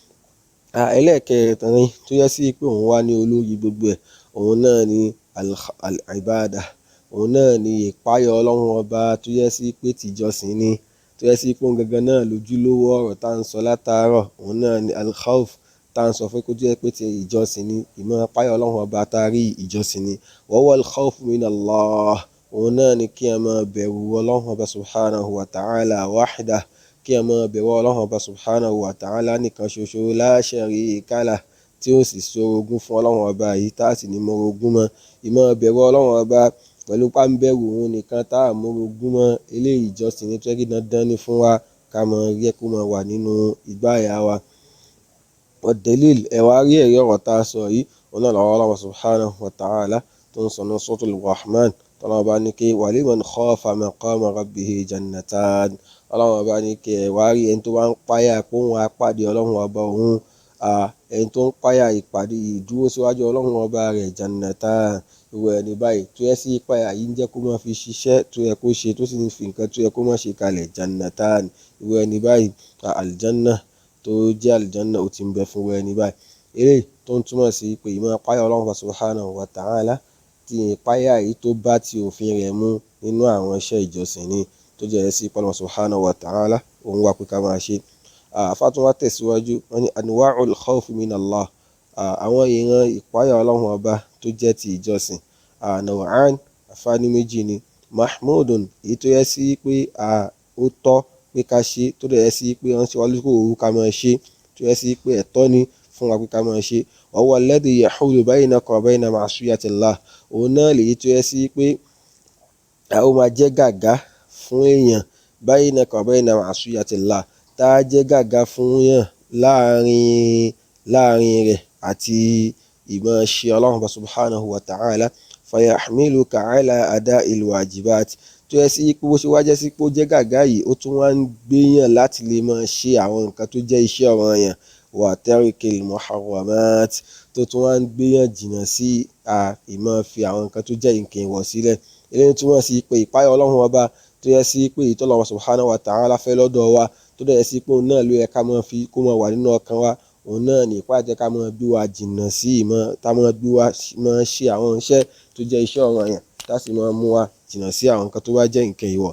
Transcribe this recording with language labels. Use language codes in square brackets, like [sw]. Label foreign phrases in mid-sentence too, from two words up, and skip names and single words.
[yo] Ẹlẹ́ẹ̀kẹrin tó yẹ sí pé òun wá ní olórí gbogbo ẹ̀, òun náà ni al-ibada, òun náà ni ìpáyà Ọlọ́run ọba tó yẹ sí pé tìjọsìn ni, tó yẹ sí pé òun gangan náà lójúlówó ọ̀rọ̀ tá ń sọ látàárọ̀, òun náà ni al-khawf tá ń sọ fún kó jẹ́ pé ti ìjọsìn ni, ìmọ̀ páyà Ọlọ́run ọba tá rí ìjọsìn ni. [ar] وهو الخوف من الله, [yo] òun náà ni kí ẹ máa bẹ̀rù Ọlọ́run ọba [ar] سبحانه وتعالى وحده, [yo] kí ẹ máa bẹ̀rù Ọlọ́run ọba [ar] سبحانه وتعالى [yo] nìkan ṣoṣo [ar] لا شريك له, [yo] tí ó sì ṣorogún fún Ọlọ́run ọba yìí tá sì ní mọ́rogún mọ́. Ìmọ̀ bẹ̀rù Ọlọ́run ọba pẹ̀lú páńbẹ̀rù òun nìkan tá mọ́rogún mọ́, eléyìí ìjọsìn ní tó yẹ kí dandan ni fún wa ká máa rí kó máa wà nínú ìgbáyà wa. Ad-dalil, ẹ̀wà rí ẹ̀rí ọ̀rọ̀ tá a sọ yìí, òun náà lọ́wọ́ Ọlọ́run [ar] سبحانه وتعالى [yo] tó ń sọ ní suratul Rahman, tọ́lọ́run bá ní kí [ar] ولمن خاف مقام ربه جنتان. [yo] Ọlọ́run bá ní kí ẹ̀wà rí ẹni tó bá ń páyà pé òun á pàdé Ọlọ́run ọba òun, ẹni tó ń páyà ìpàdé ìdúró síwájú Ọlọ́run ọba rẹ̀, jannatan. Irú ẹni báyìí tó yẹ sí ìpáyà yìí ń jẹ́ kó máa fi ṣiṣẹ́ tó yẹ kó ṣe, tó sì ń fi nǹkan tó yẹ kó máa ṣe kalẹ̀, jannatan. Irú ẹni báyìí aljanna tó jẹ́ aljanna ó ti ń bẹ fún ẹni báyìí. Eléyìí tó ń túmọ̀ sí pé ìmọ̀ páyà Ọlọ́run [ar] سبحانه وتعالى, [yo] tí ìpáyà yìí tó bá ti òfin rẹ̀ mú nínú àwọn iṣẹ́ ìjọsìn ni, tó jẹ́ sí Ọlọ́run [ar] سبحانه وتعالى [yo] òun wá pé ká máa ṣe. Àfàtún wá tẹ̀síwájú, wọ́n ní [ar] أنواع الخوف من الله, [yo] àwọn ìran ìpáyà Ọlọ́run ọba tó jẹ́ ti ìjọsìn, naw'an, àfààní méjì ni. Mahmudun, èyí tó yẹ sí pé ó tọ́ pé ká ṣe, tó yẹ sí pé wọ́n ṣe wá lóko òru ká máa ṣe, tó yẹ sí pé ẹ̀tọ́ ni fún wa pé ká máa ṣe. [ar] وهو الذي يحول بينك وبين معصية الله, [yo] òun náà lèyí tó yẹ sí pé ó máa jẹ́ gàgá fún èèyàn, [ar] بينك وبين معصية الله, [yo] tá a jẹ́ gàgá fún èèyàn láàrin rẹ̀ àti ìmọ̀ ṣe Ọlọ́run [ar] سبحانه وتعالى. فيحملك على أداء الواجبات, [yo] tó yẹ sí pé bó ṣe wá jẹ́ sí pé ó jẹ́ gàgá yìí, ó tún wá ń gbéyàn láti lè máa ṣe àwọn nǹkan tó jẹ́ iṣẹ́ ọ̀ranyàn, [ar] وترك المحرمات, [yo] tó tún wá ń gbéyàn jìnnà sí ìmọ̀ fi àwọn nǹkan tó jẹ́ nǹkan ìwọ̀ sílẹ̀. Eléyìí túmọ̀ sí pé ìpáyà Ọlọ́run ọba tó yẹ sí pé ìtọ́lọ́run [ar] سبحانه وتعالى [yo] fẹ́ lọ́dọ̀ wa, tó yẹ sí pé òun náà ló yẹ ká máa fi kó máa wà nínú ọkàn wa, òun náà ní ìpáyà jẹ́ ká máa gbé wa jìnnà sí tá máa gbé wa máa ṣe àwọn iṣẹ́ tó jẹ́ iṣẹ́ ọ̀ranyàn, tá sì máa mú wa jìnnà sí àwọn nǹkan tó bá jẹ́ nǹkan ìwọ̀.